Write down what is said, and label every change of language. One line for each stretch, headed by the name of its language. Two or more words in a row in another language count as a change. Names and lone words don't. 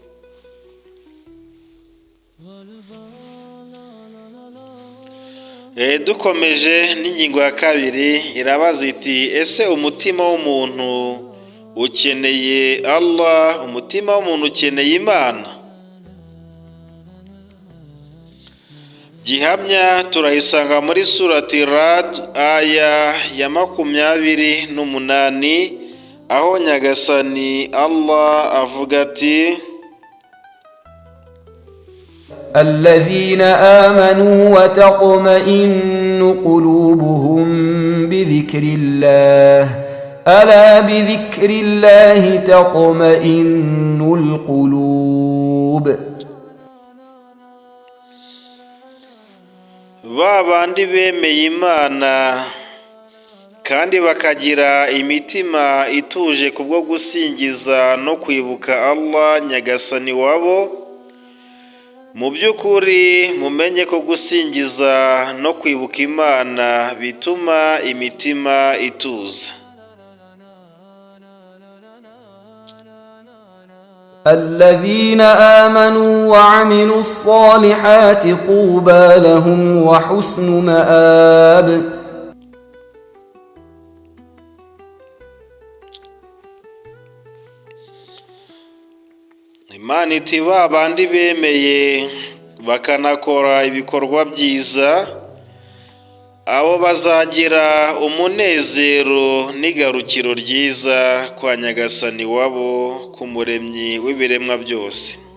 Kinyarwanda: Dukomeje n'ingingo ya kabiri, irabaza iti ese umutima w'umuntu ukeneye Allah, umutima w'umuntu ukeneye Imana? Gihamya turayisanga muri surati Rad aya ya 28, aho Nyagasani Allah avuga ati
Arabic: الذين آمنوا وتطمئن قلوبهم بذكر الله ألا بذكر الله تطمئن القلوب.
Kinyarwanda: ba bandi bemeye Imana kandi bakagira imitima ituje kubwo gusingiza no kwibuka Allah Nyagasani wabo. Mu by'ukuri mumenye ko gusingiza no kwibuka Imana bituma imitima ituza.
Arabic: الذين آمنوا وعملوا الصالحات طوبى لهم وحسن مآب.
Kinyarwanda: Imana iti ba bandi bemeye bakanakora ibikorwa byiza, abo bazagira umunezero n'igarukiro ryiza kwa Nyagasani wabo, ku muremyi w'ibiremwa byose.